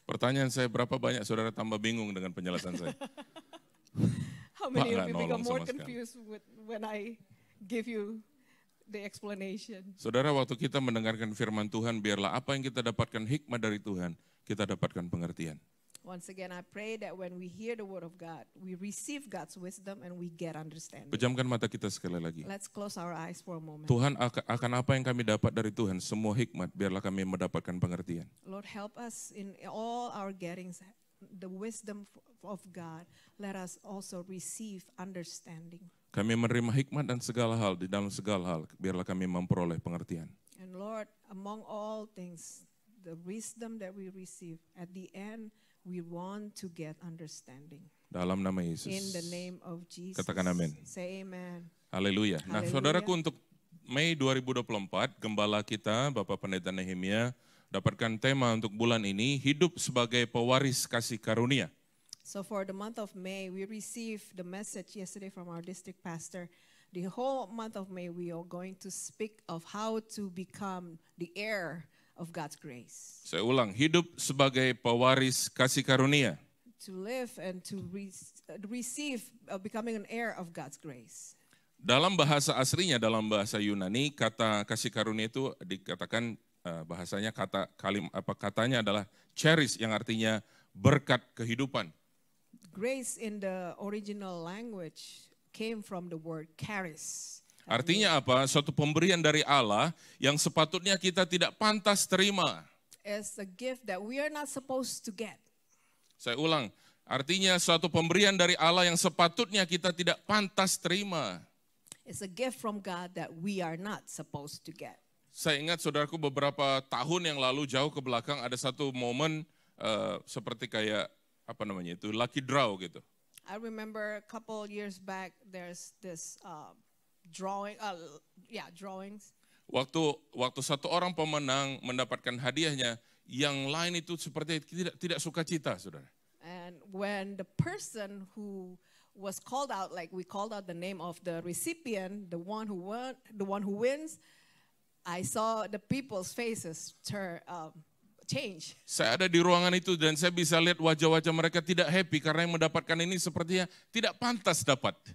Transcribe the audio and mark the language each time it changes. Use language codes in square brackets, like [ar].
[id] Pertanyaan saya, berapa banyak saudara tambah bingung dengan penjelasan saya? [en] How many of you become more confused when I give you the explanation? [id] Saudara, waktu kita mendengarkan firman Tuhan, biarlah apa yang kita dapatkan hikmat dari Tuhan, kita dapatkan pengertian. [en] Once again, I pray that when we hear the Word of God, we receive God's wisdom and we get understanding. [id] Pejamkan mata kita sekali lagi. [en] Let's close our eyes for a moment. [id] Tuhan akan apa yang kami dapat dari Tuhan, semua hikmat, biarlah kami mendapatkan pengertian. [en] Lord, help us in all our gettings, the wisdom of God. Let us also receive understanding. [id] Kami menerima hikmat dan segala hal, di dalam segala hal, biarlah kami memperoleh pengertian. [en] And Lord, among all things, the wisdom that we receive, at the end, we want to get understanding. [id] Dalam nama Yesus. [en] In the name of Jesus. [id] Katakan amin. [en] Say amen. [id] Haleluya. Nah, saudaraku, untuk Mei 2024, gembala kita, Bapak Pendeta Nehemia, dapatkan tema untuk bulan ini, hidup sebagai pewaris kasih karunia. [en] So for the month of May, we received the message yesterday from our district pastor. The whole month of May, we are going to speak of how to become the heir of God's grace. [id] Saya ulang, hidup sebagai pewaris kasih karunia. [en] To live and to receive, becoming an heir of God's grace. [id] Dalam bahasa aslinya, dalam bahasa Yunani, kata kasih karunia itu dikatakan bahasanya katanya adalah charis, yang artinya berkat kehidupan. [en] Grace in the original language came from the word charis. [id] Artinya apa? Suatu pemberian dari Allah yang sepatutnya kita tidak pantas terima. [en] It's a gift that we are not supposed to get. [id] Saya ulang, artinya suatu pemberian dari Allah yang sepatutnya kita tidak pantas terima. [en] It's a gift from God that we are not supposed to get. [id] Saya ingat saudaraku beberapa tahun yang lalu jauh ke belakang ada satu momen seperti kayak itu lucky draw gitu. [en] I remember a couple years back there's this drawings. [id] Waktu satu orang pemenang mendapatkan hadiahnya, yang lain itu seperti tidak sukacita, saudara. [en] And when the person who was called out, like we called out the name of the recipient, the one who wins, I saw the people's faces change. [id] Saya ada di ruangan itu dan saya bisa lihat wajah-wajah mereka tidak happy karena yang mendapatkan ini sepertinya tidak pantas dapat.